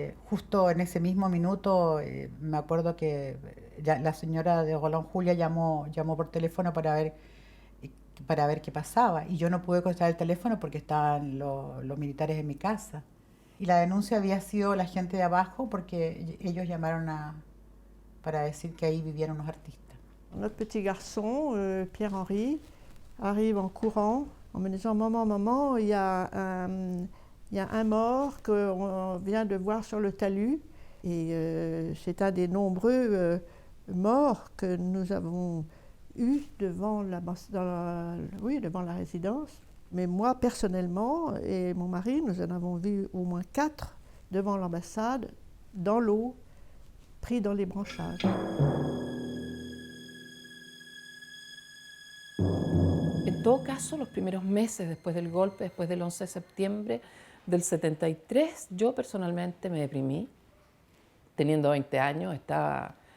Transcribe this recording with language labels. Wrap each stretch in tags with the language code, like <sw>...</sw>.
<es>Justo en ese mismo minuto, me acuerdo que la señora de Roland Julia llamó por teléfono para ver qué pasaba. Y yo no pude contestar el teléfono porque estaban los militares en mi casa. Y la denuncia había sido la gente de abajo porque ellos llamaron para decir que ahí vivían unos artistas.</es> <fr>Notre petit garçon, Pierre-Henri, arrive en courant en me disant « Maman, il y a un mort qu'on vient de voir sur le talus. » Et c'est un des nombreux morts que nous avons eus devant devant la résidence. Mais moi, personnellement, et mon mari, nous en avons vu au moins 4 devant l'ambassade, dans l'eau, pris dans les branchages.</fr> <es>En todo caso, los primeros meses después del golpe, después del 11 de septiembre del 73, yo personalmente me deprimí. Teniendo 20 años, estaba...</es>